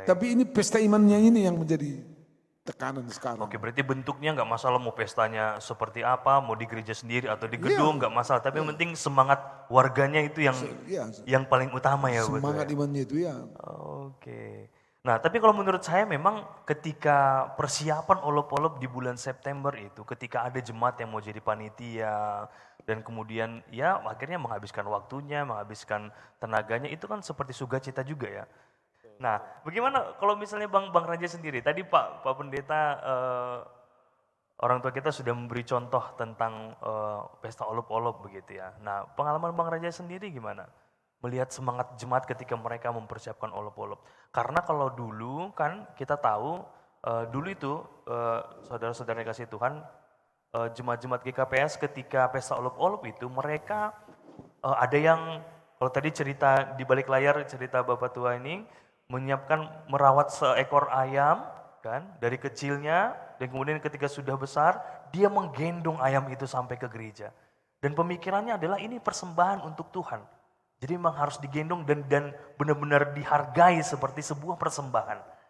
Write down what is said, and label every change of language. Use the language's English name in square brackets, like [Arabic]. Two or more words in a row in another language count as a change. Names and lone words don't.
[Indonesian] Tapi ini pesta imannya ini yang menjadi tekanan sekarang. Oke, berarti bentuknya nggak masalah mau pestanya seperti apa, mau di gereja sendiri atau di gedung nggak masalah. Tapi yang penting semangat warganya itu yang paling utama ya. Semangat imannya itu ya. Oke. Nah, tapi kalau menurut saya memang ketika persiapan olop-olop di bulan September itu, ketika ada jemaat yang mau jadi panitia dan kemudian ya akhirnya menghabiskan waktunya, menghabiskan tenaganya, itu kan seperti sukacita juga ya. Nah, bagaimana kalau misalnya Bang Raja sendiri? Tadi Pak Pendeta orang tua kita sudah memberi contoh tentang pesta olop-olop begitu ya. Nah, pengalaman Bang Raja sendiri gimana? Melihat semangat jemaat ketika mereka mempersiapkan olop-olop. Karena kalau dulu kan kita tahu dulu itu saudara-saudara yang kasih Tuhan, jemaat-jemaat GKPS ketika pesta olop-olop itu mereka ada yang kalau tadi cerita di balik layar cerita Bapak tua ini menyiapkan merawat seekor ayam kan dari kecilnya dan kemudian ketika sudah besar dia menggendong ayam itu sampai ke gereja dan pemikirannya adalah ini persembahan untuk Tuhan jadi memang harus digendong dan benar-benar dihargai seperti sebuah persembahan.